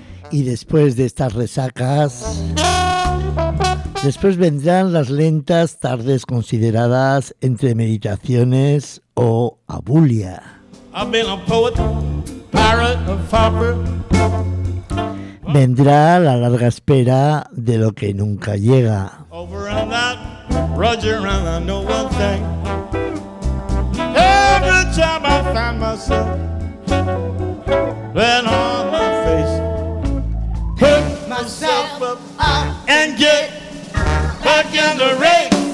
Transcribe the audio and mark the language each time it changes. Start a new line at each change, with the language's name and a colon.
Spanish: Y después de estas resacas, después vendrán las lentas tardes consideradas entre meditaciones o abulia.
English: I've been a poet, pirate, a farmer.
Spanish: Vendrá la larga espera de lo que nunca llega.
English: Over and out, Roger, and I know one thing. Every time I find myself laying on my face, pick myself up and get back in the race.